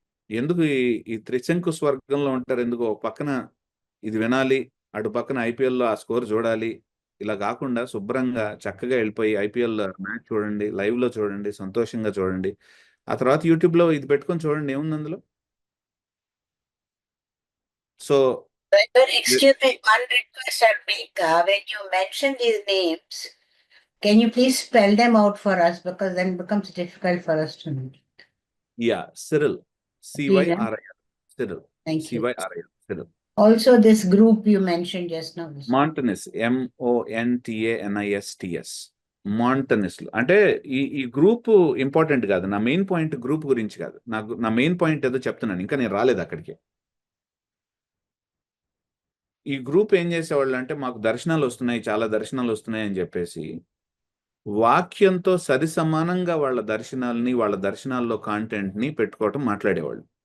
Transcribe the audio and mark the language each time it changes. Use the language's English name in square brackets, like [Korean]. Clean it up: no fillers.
[Telugu] ఎందుకు ఈ త్రిశంకు స్వర్గంలో ఉంటారు? ఎందుకు ఒక పక్కన ఇది వినాలి, అటు పక్కన ఐపీఎల్లో ఆ స్కోర్ చూడాలి, ఇలా కాకుండా శుభ్రంగా చక్కగా వెళ్ళిపోయి ఐపీఎల్ మ్యాచ్ చూడండి, లైవ్ లో చూడండి, సంతోషంగా చూడండి. ఆ తర్వాత యూట్యూబ్ లో ఇది పెట్టుకొని చూడండి, ఏముంది అందులో. [English] So Brother, excuse me, one request I'll make. When you mention these names, can you please spell them out for us, because then it becomes difficult for us to know. Yeah, Cyril, సివైఆర్ఐఎల్, Cyril, Thank you. సివైఆర్ఐఎల్, Cyril. Also, this group you mentioned just now. మాంటనిస్, MONTANISTS, మాంటనిస్. [Telugu] అంటే ఈ group important కాదు. నా main point group గురించి కాదు. నా main point ఏదో చెప్తున్నాను, ఇంకా నేను రాలేదు అక్కడికి. ఈ గ్రూప్ ఏం చేసేవాళ్ళు అంటే మాకు దర్శనాలు వస్తున్నాయి, చాలా దర్శనాలు వస్తున్నాయి అని చెప్పేసి వాక్యంతో సరి సమానంగా వాళ్ళ దర్శనాల్ని, వాళ్ళ దర్శనాల్లో కాంటెంట్ ని పెట్టుకోవటం మాట్లాడేవాళ్ళు.